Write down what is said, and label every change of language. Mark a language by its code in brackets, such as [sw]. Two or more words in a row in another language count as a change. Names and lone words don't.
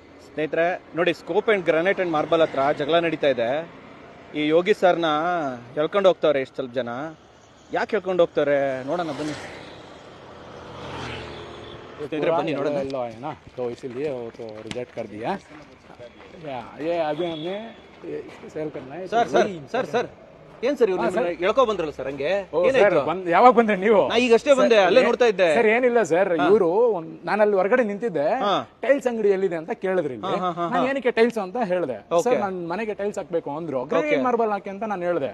[kn] ಸ್ನೇಹಿತರೆ ನೋಡಿ, ಸ್ಕೋಪ್ ಅಂಡ್ ಗ್ರಾನೈಟ್ ಅಂಡ್ ಮಾರ್ಬಲ್ ಹತ್ರ ಜಗಳ ನಡೀತಾ ಇದೆ. ಈ ಯೋಗಿ ಸರ್ನ ಹೇಳ್ಕೊಂಡು ಹೋಗ್ತಾರೆ ಎಷ್ಟು ಸ್ವಲ್ಪ ಜನ. ಯಾಕೆ ಹೇಳ್ಕೊಂಡು ಹೋಗ್ತಾರೆ ನೋಡೋಣ ಬನ್ನಿ. [hi] बनी लो है ना, तो इसीलिए वो तो रिजेक्ट कर दिया। ये अभी हमने सेल करना है। [en] sir sir sir sir [kn] ಏನ್ ಸರ್ ಇವ್ರು ಹೇಳ್ಕೊ ಬಂದ್ರಲ್ಲ ಸರ್? ಹಂಗೆ ಯಾವಾಗ ಬಂದ್ರೆ ನೀವು? ನಾ ಈಗಷ್ಟೇ ಬಂದೆ, ಅಲ್ಲೇ ನೋಡ್ತಾ ಇದ್ದೆ ಸರ್. ಏನಿಲ್ಲ ಸರ್, ಇವರು ನಾನು ಅಲ್ಲಿ ಹೊರಗಡೆ ನಿಂತಿದ್ದೆ, ಟೈಲ್ಸ್ ಅಂಗಡಿ ಎಲ್ಲಿದೆ ಅಂತ ಕೇಳಿದ್ರಿ. ನಾನು ಏನಕ್ಕೆ ಟೈಲ್ಸ್ ಅಂತ ಹೇಳಿದೆ. ಸರ್ ನನ್ನ ಮನೆಗೆ ಟೈಲ್ಸ್ ಹಾಕ್ಬೇಕು ಅಂದ್ರು. ಗ್ರಾನೈಟ್ ಮಾರ್ಬಲ್ ಹಾಕಿ ಅಂತ ನಾನು ಹೇಳಿದೆ.